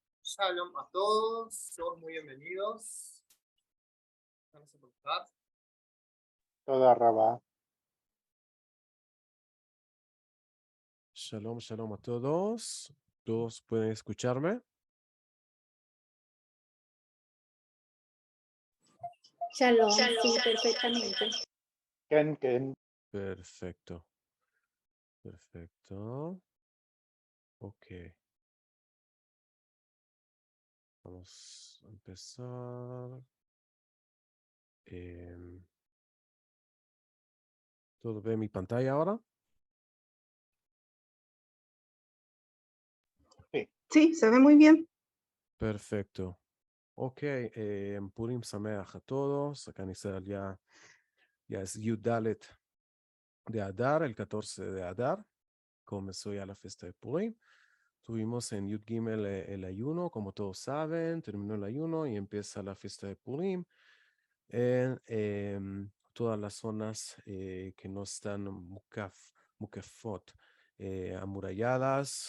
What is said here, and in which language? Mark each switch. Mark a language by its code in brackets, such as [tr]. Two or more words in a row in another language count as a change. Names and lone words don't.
[es] Shalom a todos muy bienvenidos. Vamos a empezar. [he] תודה רבה. [es] Shalom, shalom a todos. ¿Todos pueden escucharme? Shalom, sí, perfectamente. Ken. Perfecto. Perfecto. Ok. Vamos a empezar. ¿Todo ve mi pantalla ahora? Sí, se ve muy bien. Perfecto. Ok. [he] פורים שמח [es] a todos. Acá en Israel ya es [he] יוד דלת [es] de Adar, el 14 de Adar. Comenzó ya la fiesta de Purim. Tuvimos en [he] יוד גימל [es] el ayuno, como todos saben, terminó el ayuno y empieza la fiesta de Purim en todas las zonas que no están mukafot, amuralladas.